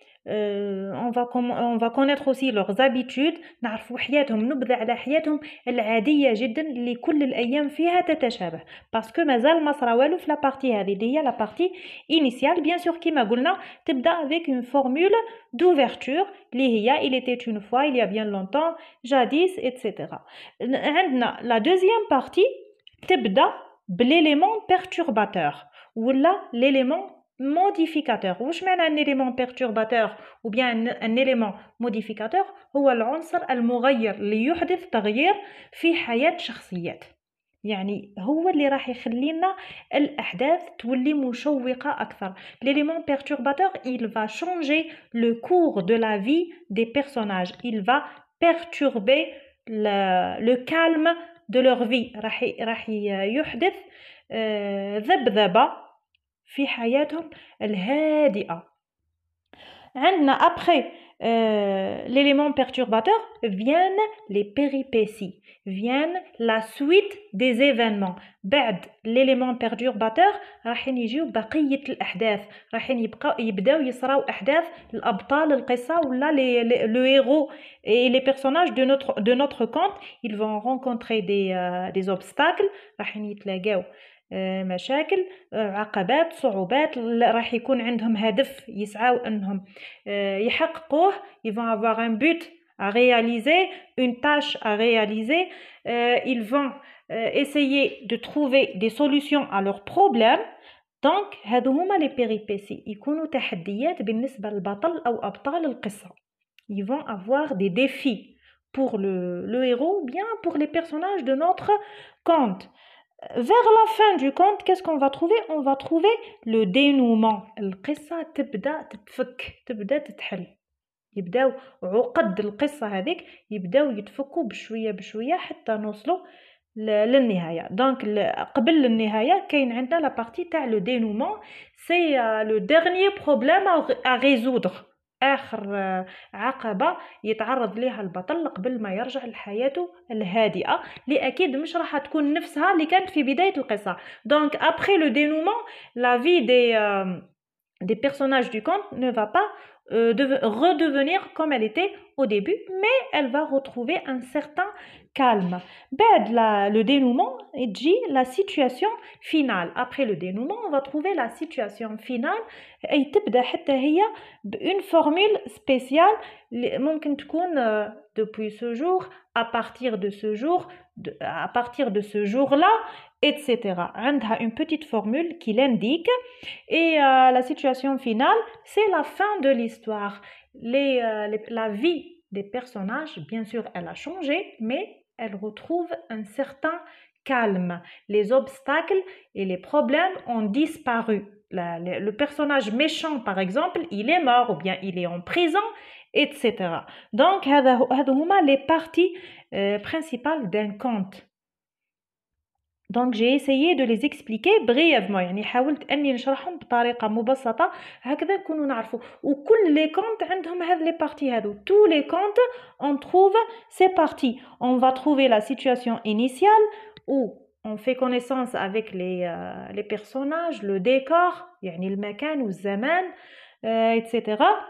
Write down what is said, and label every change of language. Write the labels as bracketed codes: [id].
[fr] On va connaître aussi leurs habitudes، [ar] نعرفوا حياتهم، نبذة على حياتهم العادية جدا اللي كل الأيام فيها تتشابه، [fr] باسكو [ar] مازال ما صرا والو في [fr] لا بارتي [ar] هذه اللي هي [fr] لا بارتي initiale. bien sûr [ar] كما قلنا تبدأ [fr] avec une formule d'ouverture [ar] اللي هي [fr] il était une fois, il y a bien longtemps, jadis, etc. [ar] عندنا [fr] la deuxième partie تبدأ بالélément perturbateur [ar] ولا [fr] l'élément modificateur. [ar] واش معنى [fr] un élément perturbateur ou bien un élément modificateur؟ [ar] هو العنصر المغير اللي يحدث تغيير في حياة شخصيات، يعني هو اللي راح يخلي لنا الأحداث تولي مشوقة أكثر. [fr] l'élément perturbateur il va changer le cours de la vie des personnages, il va perturber le calme de leur vie، [ar] راح يحدث ذبذبة في حياتهم الهادئة. عندنا [fr] après l'élément perturbateur, viennent les péripéties, viennent la suite des événements. [ar] بعد l'élément perturbateur راح يجيو بقية الأحداث، راح يبداو يصراو أحداث الأبطال القصة ولا [fr] le héros et les personnages de notre conte. Ils vont rencontrer des obstacles، [ar] راح يتلاقاو مشاكل، عقبات، صعوبات، راح يكون عندهم هدف يسعوا أنهم يحققوه. [fr] Ils vont avoir un but à réaliser, une tâche à réaliser. Ils vont essayer de trouver des solutions à leurs problèmes. [ar] Donc هادو هما [fr] les péripéties، [ar] يكونوا تحديات بالنسبة للبطل أو أبطال القصة. [fr] Ils vont avoir des défis pour le héros ou bien pour les personnages de notre conte. Vers la fin du conte, qu'est-ce qu'on va trouver? On va trouver le dénouement. [ar] القصة تبدأ تتفك، تبدأ تتحل، يبداو عقد القصة هذيك يبداو يتفكوا بشوية بشوية حتى نوصلوا للنهاية. دونك قبل النهاية كاين عندنا [fr] لا بارتي [ar] تاع [fr] لو dénouement. سي لو dernier problème à résoudre، [ar] آخر عقبة يتعرض لها البطل قبل ما يرجع لحياته الهادئة، اللي أكيد مش راح تكون نفسها اللي كانت في بداية القصة. [fr] Donc après le dénouement, la vie des personnages du conte ne va pas redevenir comme elle était au début, mais elle va retrouver un certain calme. [ar] بعد [fr] le dénouement, [ar] تجي [fr] la situation finale. Après le dénouement, on va trouver la situation finale. [ar] أي تبدأ حتى هي [fr] une formule spéciale [ar] ممكن تكون [fr] depuis ce jour, à partir de ce jour, à partir de ce jour-là, etc. [ar] عندها [fr] une petite formule qui l'indique. Et la situation finale, c'est la fin de l'histoire. La vie des personnages, bien sûr, elle a changé, mais elle retrouve un certain calme. Les obstacles et les problèmes ont disparu. Le personnage méchant, par exemple, il est mort ou bien il est en prison, etc. Donc, [ar] هذو هما [fr] les parties principales d'un conte. Donc j'ai essayé de les expliquer brièvement، [ar] يعني حاولت أني نشرحهم بطريقة مبسطة هكذا نكونوا نعرفوا. وكل [fr] les contes [ar] عندهم هذه [fr] les parties [ar] هذو. [fr] Tous les contes on trouve ces parties. On va trouver la situation initiale où on fait connaissance avec les personnages, le décor، [ar] يعني المكان والزمان، [fr] etc.